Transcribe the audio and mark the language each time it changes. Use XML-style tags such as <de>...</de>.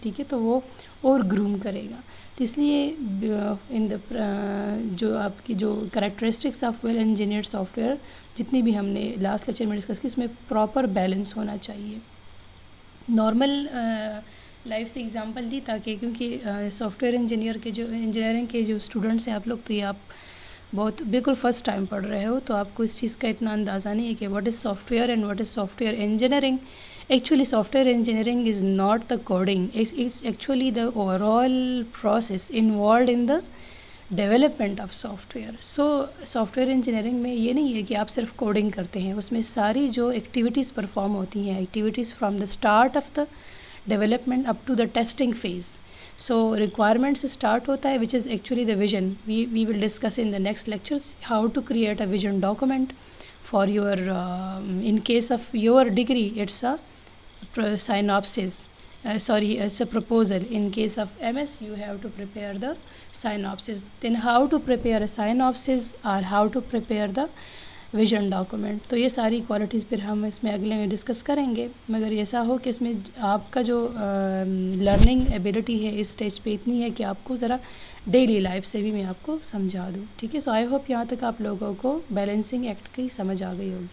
<ur>ٹھیک ہے، تو وہ اور گروم کرے گا. تو اس لیے ان دا جو آپ کی جو characteristics of well engineered soft where جتنی بھی ہم نے لاسٹ لیکچر میں ڈسکس کی، اس میں پراپر بیلنس ہونا چاہیے. نارمل لائف سے اگزامپل دی تاکہ کیونکہ سافٹ ویئر انجینئرنگ کے جو اسٹوڈنٹس ہیں آپ لوگ، تو یہ آپ بہت بالکل فرسٹ ٹائم پڑھ رہے ہو تو آپ کو اس چیز کا اتنا اندازہ نہیں ہے کہ</ur> <en>What is software and what is software engineering. Actually software engineering is not the coding, it's actually the overall process involved in the development of software.</en> <ur>So soft ware engineering میں یہ نہیں ہے کہ آپ صرف coding کرتے ہیں، اس میں ساری جو ایکٹیویٹیز پرفارم ہوتی ہیں،</ur> <en>Activities from the start of the development up to the testing phase.</en> <ur>So requirement سے اسٹارٹ ہوتا ہے</ur> <en>Which is actually the vision. We will discuss in the next lectures how to create a vision document for your in case of your degree it's a synopsis. It's a proposal. In case of MS, you have to prepare the synopsis. Then how to prepare a synopsis or how to prepare the vision document.</en> <ur>تو یہ ساری qualities پھر ہم اس میں اگلے میں discuss کریں گے. مگر ایسا ہو کہ اس میں آپ کا جو لرننگ ایبلٹی ہے اس اسٹیج پہ اتنی ہے کہ آپ کو ذرا ڈیلی لائف سے بھی میں آپ کو سمجھا دوں. ٹھیک ہے،</ur> <en>so I hope</en> <ur>یہاں تک آپ لوگوں کو بیلنسنگ ایکٹ کی سمجھ آ گئی ہوگی.</ur>